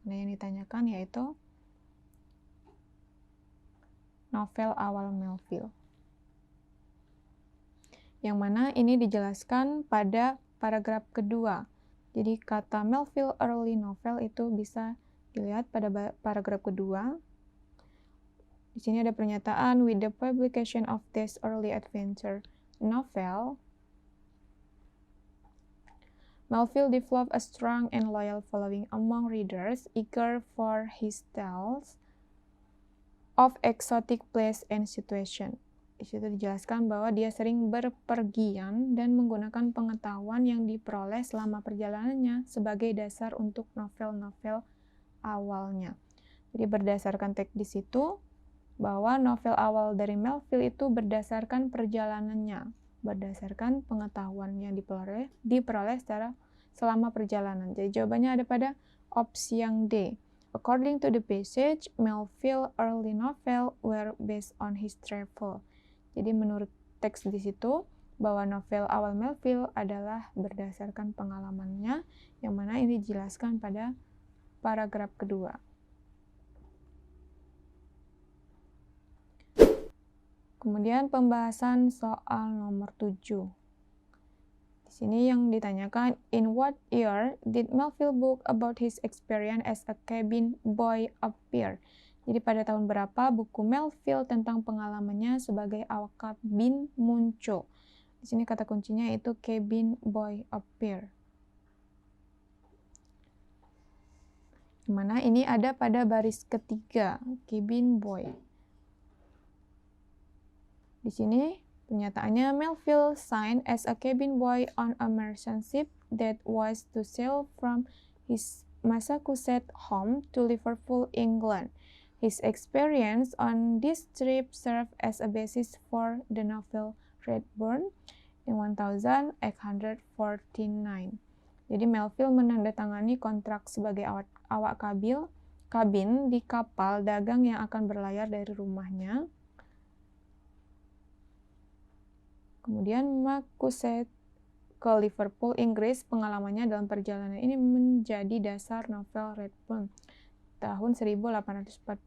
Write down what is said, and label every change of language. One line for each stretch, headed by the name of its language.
Indonesian: Nah, yang ditanyakan yaitu novel awal Melville. Yang mana ini dijelaskan pada paragraf kedua. Jadi kata Melville early novel itu bisa dilihat pada paragraf kedua. Di sini ada pernyataan,
English: with the publication of this early adventure novel, Melville developed a strong and loyal following among readers eager for his tales of exotic place and situation.
Indonesian: Di situ dijelaskan bahwa dia sering berpergian dan menggunakan pengetahuan yang diperoleh selama perjalanannya sebagai dasar untuk novel-novel awalnya. Jadi berdasarkan teks di situ, bahwa novel awal dari Melville itu berdasarkan perjalanannya, berdasarkan pengetahuan yang diperoleh secara selama perjalanan. Jadi jawabannya ada pada opsi yang D.
English: According to the passage, Melville early novel were based on his travel.
Indonesian: Jadi menurut teks di situ, bahwa novel awal Melville adalah berdasarkan pengalamannya, yang mana ini dijelaskan pada paragraf kedua. Kemudian pembahasan soal nomor 7. Di sini yang ditanyakan,
English: in what year did Melville book about his experience as a cabin boy appear?
Indonesian: Jadi pada tahun berapa buku Melville tentang pengalamannya sebagai awak kabin muncul? Di sini kata kuncinya itu cabin boy appear. Mana ini ada pada baris ketiga, cabin boy. Di sini pernyataannya,
English: Melville signed as a cabin boy on a merchant ship that was to sail from his Massachusetts home to Liverpool, England. His experience on this trip served as a basis for the novel Redburn in 1849.
Indonesian: Jadi Melville menandatangani kontrak sebagai awak kabin di kapal dagang yang akan berlayar dari rumahnya. Kemudian Massachusetts ke Liverpool, Inggris. Pengalamannya dalam perjalanan ini menjadi dasar novel Redburn tahun 1849.